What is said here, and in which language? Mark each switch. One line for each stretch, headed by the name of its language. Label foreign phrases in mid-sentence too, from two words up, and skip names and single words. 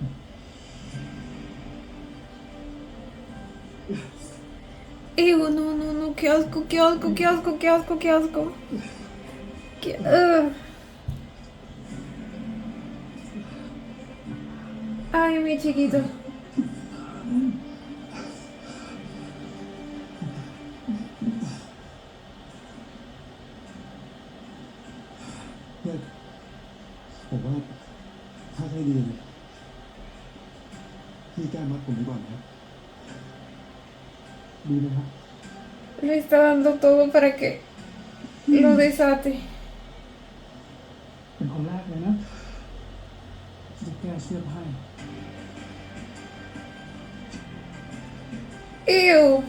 Spanish: Ew, no, no, no, qué asco, qué asco, qué asco, qué asco, qué asco. Ay, mi chiquito.
Thai: เนี่ยผมว่าถ้าให้ดีเนี่ยพี่แก้มัดผมดีกว่านะครับดีไหมครับ
Spanish: Le está dando todo para que lo desate.
Thai: เป็นคนแรกเลยนะที่จะแก้เชือกให้
Spanish: Ew.